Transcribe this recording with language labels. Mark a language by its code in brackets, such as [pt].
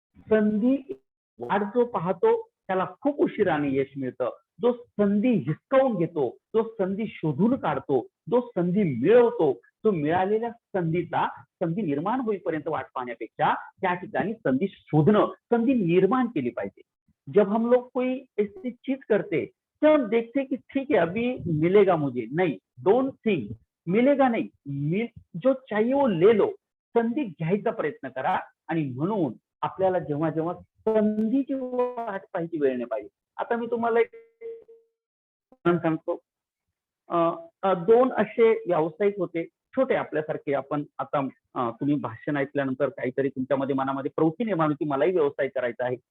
[mr] संधी वाट जो पाहतो त्याला खूप उशिराने यश मिळतं. जो संधी हिसकावून घेतो, जो संधी शोधून काढतो, जो संधी मिळवतो, तो मिळालेल्या संधी निर्माण होईपर्यंत वाट पाहण्यापेक्षा त्या ठिकाणी संधी शोधणं, संधी निर्माण केली पाहिजे. [hi] जब हम लोग कोई ऐसी चीज करते तो हम देखते कि ठीक है अभी मिलेगा मुझे, नहीं, [en] don't think [hi] मिलेगा नहीं, जो चाहिए वो ले लो. [mr] संधी घ्यायचा प्रयत्न करा. आणि म्हणून आपल्याला जेव्हा जेव्हा संधीची वाट पाहायची वेळ नाही पाहिजे. आता मी तुम्हाला एक सांगतो. दोन असे व्यावसायिक होते, छोटे आपल्यासारखे. आपण आता तुम्ही भाषण ऐकल्यानंतर काहीतरी तुमच्यामध्ये मनामध्ये प्रवृत्ती निर्माण होती, मलाही व्यवसाय करायचा आहे.